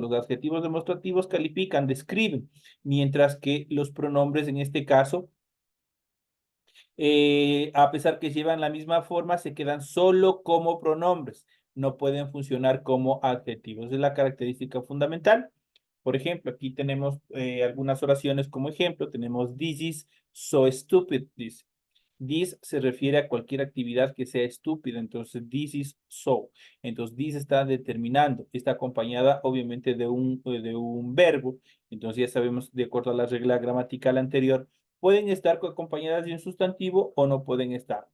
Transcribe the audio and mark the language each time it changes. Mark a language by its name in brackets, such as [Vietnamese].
[Spanish] Los adjetivos demostrativos califican, describen, mientras que los pronombres en este caso, a pesar que llevan la misma forma, se quedan solo como pronombres, no pueden funcionar como adjetivos. Es la característica fundamental. Por ejemplo, aquí tenemos algunas oraciones como ejemplo. Tenemos [English] this is so stupid. [Spanish] This se refiere a cualquier actividad que sea estúpida. Entonces, [English] this is so. [Spanish] Entonces, this está determinando. Está acompañada, obviamente, de un verbo. Entonces, ya sabemos, de acuerdo a la regla gramatical anterior, pueden estar acompañadas de un sustantivo o no pueden estar.